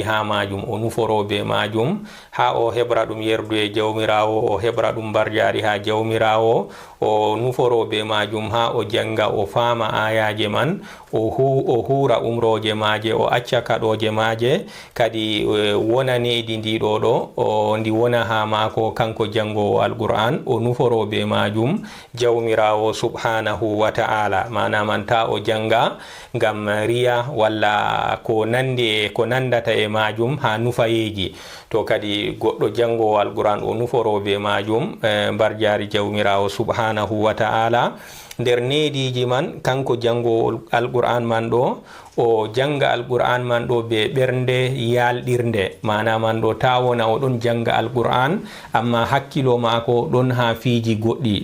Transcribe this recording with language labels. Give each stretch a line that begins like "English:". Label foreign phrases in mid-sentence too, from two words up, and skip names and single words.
Fula: ha majum o nuforoɓe majum ha o heɓra ɗum yerdu e jawmirawo o heɓra ɗum mbarjari ha jawmirawo o nuforoɓe majum ha o janga o fama ayaje man o hura umroje maje o acca kaɗoje maje kadi wona needi ndiɗo ɗo ndi wona ha mako kanko jangowo alqur'an o nuforoɓe majum jawmirawo
Arabic: سبحانه وتعالى
Fula: mana man ta o janga ngam riya walla ko nandata e majum ha nufayeji to kadi goɗɗo jangowo alqur'an o nuforoɓe majum mbar jari jawmirawo
Arabic: سبحانه وتعالى
Fula: nder nediji man kanko jango alquran man ɗo o janga alquran man ɗo be ɓernde yalɗirnde, mana man ɗo ta wona o ɗon janga alquran amma hakkilo mako ɗon ha fiji goɗɗi.